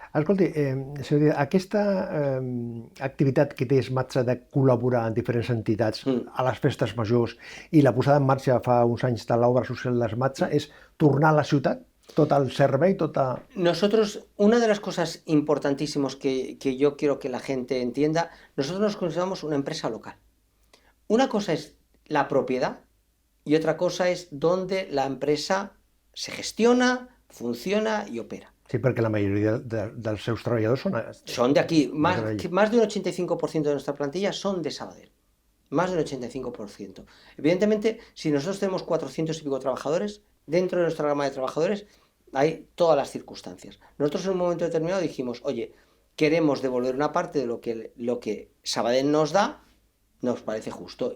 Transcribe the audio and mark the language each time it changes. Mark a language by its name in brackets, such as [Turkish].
[Catalan] Escolti, aquesta activitat que té Smatsa de col·laborar en diferents entitats a les festes majors i la posada en marxa fa uns anys de l'obra social de Smatsa és tornar a la ciutat? Tot el servei, [Spanish] Nosotros, una de las cosas importantísimas que yo quiero que la gente entienda, nosotros nos consideramos una empresa local. Una cosa es la propiedad y otra cosa es donde la empresa se gestiona, funciona y opera. [Catalan] Sí, perquè la majoria dels seus treballadors [Spanish] son de aquí. Más de un 85% de nuestra plantilla son de Sabadell. Más del 85%. Evidentemente, si nosotros tenemos 400 y pico trabajadores, dentro de nuestra gama de trabajadores hay todas las circunstancias. Nosotros en un momento determinado dijimos, oye, queremos devolver una parte de lo que Sabadell nos da, nos parece justo.